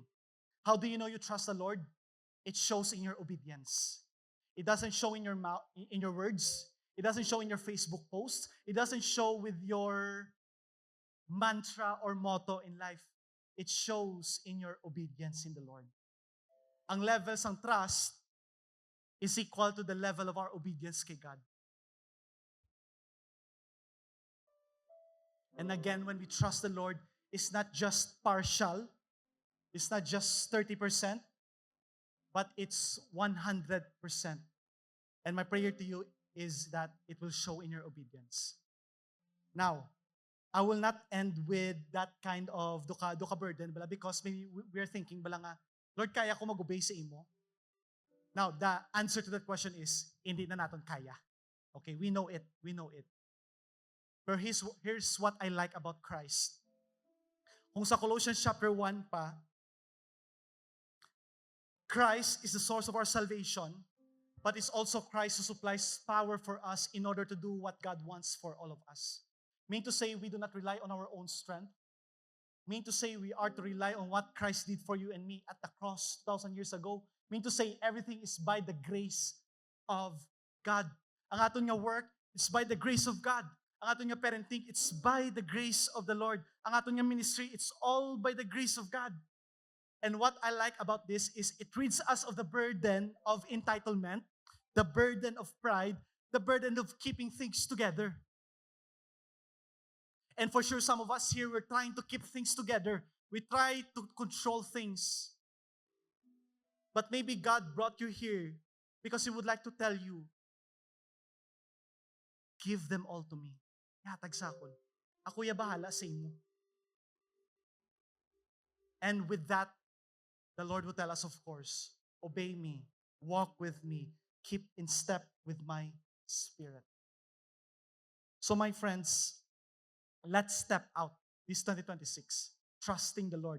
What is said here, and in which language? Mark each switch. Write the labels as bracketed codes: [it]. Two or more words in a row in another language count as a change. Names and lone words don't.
[en] How do you know you trust the Lord? It shows in your obedience. It doesn't show in your mouth, in your words. It doesn't show in your Facebook post. It doesn't show with your mantra or motto in life. It shows in your obedience in the Lord. Ang levels ng trust is equal to the level of our obedience kay God. And again, when we trust the Lord, it's not just partial, it's not just 30%, but it's 100%. And my prayer to you is that it will show in your obedience. Now, I will not end with that kind of duka burden, because maybe we are thinking, Lord, [hil] kaya ko mag-obey sa imo? [en] Now, the answer to that question is, [tl] hindi na natin kaya. [en] Okay, we know it. We know it. But here's what I like about Christ. [hil] Kung sa Colossians chapter 1 pa, [en] Christ is the source of our salvation, but it's also Christ who supplies power for us in order to do what God wants for all of us. Meaning to say, we do not rely on our own strength. Meaning to say, we are to rely on what Christ did for you and me at the cross 2,000 years ago. Meaning to say, everything is by the grace of God. [hil] Ang aton nga [en] work, it's by the grace of God. [hil] Ang aton nga [en] parenting, it's by the grace of the Lord. [hil] Ang aton nga [en] ministry, it's all by the grace of God. And what I like about this is it rids us of the burden of entitlement, the burden of pride, the burden of keeping things together. And for sure, some of us here, we're trying to keep things together. We try to control things. But maybe God brought you here because He would like to tell you, give them all to me. [hil] Yatag sakon. Ako ya bahala sa imo. [en] And with that, the Lord will tell us, of course, obey me, walk with me, keep in step with my spirit. So my friends, let's step out this 2026, trusting the Lord.